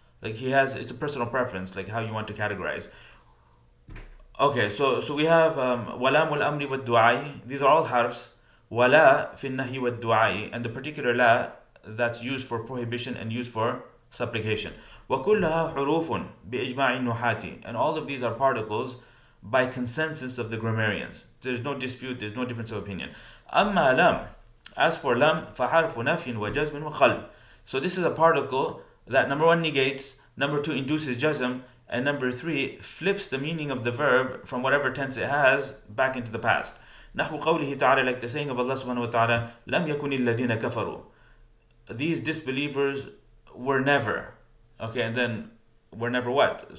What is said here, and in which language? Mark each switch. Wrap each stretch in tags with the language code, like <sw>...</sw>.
<en>Like it's a personal preference, like how you want to categorize. Okay, so we have walam wal amri wad du'ai. These are all harfs. Wala fi nahi wad du'ai, and the particular la that's used for prohibition and used for supplication.</en> <ar>وكلها حروف بإجماع النحاة,</ar> <en>and all of these are particles by consensus of the grammarians. There's no dispute, there's no difference of opinion.</en> <ar>أما لم,</ar> <en>as for lam,</en> <ar>فحرف نفي وجزم وخلب.</ar> <en>So this is a particle that number 1 negates, number 2 induces jazm, and number 3 flips the meaning of the verb from whatever tense it has back into the past.</en> <ar>نحو قوله تعالى,</ar> <en>like the saying of Allah subhanahu wa ta'ala,</en> <ar>لم يكن الذين كفروا.</ar> <en>These disbelievers were never. Okay, and then were never what?</en>